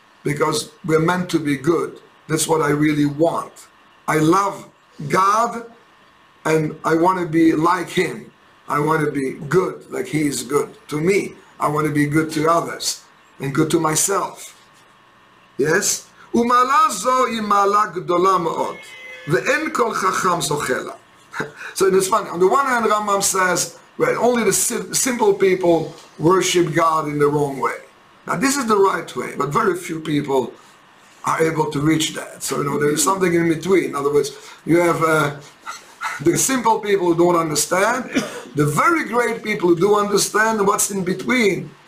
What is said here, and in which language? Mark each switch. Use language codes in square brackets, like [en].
[en] Because we're meant to be good. That's what I really want. I love God and I want to be like Him. I want to be good like He is good to me. I want to be good to others and good to myself. Yes? [he] ומעלה זו היא מעלה גדולה מאוד, ואין כל חכם זוכה לה. [en] So it's funny. On the one hand, Rambam says, well, only the simple people worship God in the wrong way. Now this is the right way, but very few people are able to reach that. So, there is something in between. In other words, you have the simple people who don't understand, the very great people who do understand, and what's in between.